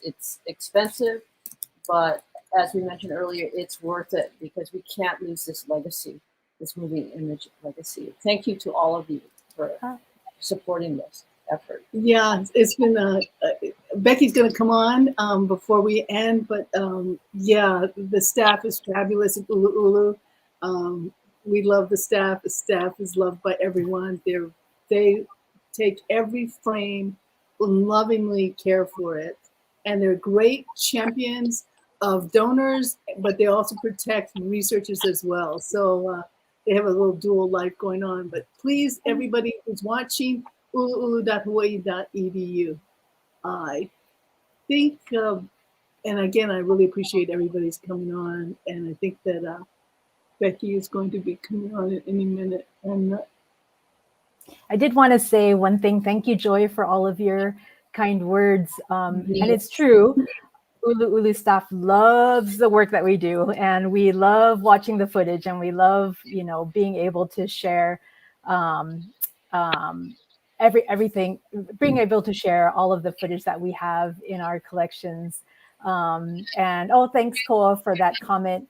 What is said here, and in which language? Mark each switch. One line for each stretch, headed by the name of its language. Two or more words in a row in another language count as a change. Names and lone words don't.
English: It's expensive, but as we mentioned earlier, it's worth it because we can't lose this legacy, this moving image legacy. Thank you to all of you for supporting this effort. Yeah, it's been, Becky's going to come on before we end, but yeah, the staff is fabulous at ʻUluʻulu. We love the staff. The staff is loved by everyone. They take every frame and lovingly care for it. And they're great champions of donors, but they also protect researchers as well. So they have a little dual life going on. But please, everybody who's watching, uluʻulu.hawaii.edu. I think, and again, I really appreciate everybody's coming on. And I think that Becky is going to be coming on in any minute. And I did want to say one thing. Thank you, Joy, for all of your kind words. And it's true. ʻUluʻulu staff loves the work that we do, and we love watching the footage, and we love, being able to share everything, being able to share all of the footage that we have in our collections. And thanks, Koa, for that comment.